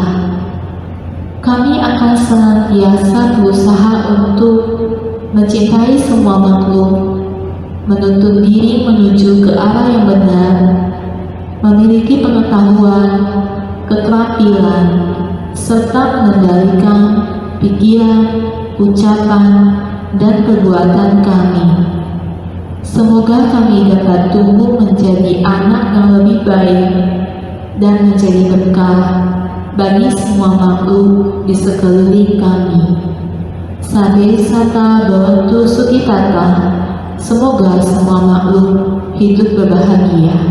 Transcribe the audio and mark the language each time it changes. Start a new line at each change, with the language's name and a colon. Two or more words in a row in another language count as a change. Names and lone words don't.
Indonesian: Kami akan senantiasa berusaha untuk mencintai semua makhluk, menuntut diri menuju ke arah yang benar, memiliki pengetahuan, keterampilan, serta mengendalikan pikiran, ucapan, dan perbuatan kami. Semoga kami dapat tumbuh menjadi anak yang lebih baik dan menjadi berkah bagi semua makhluk di sekeliling kami.
Pali: Sabe sata bhavantu sukhitata.
Indonesian: Semoga semua makhluk hidup berbahagia.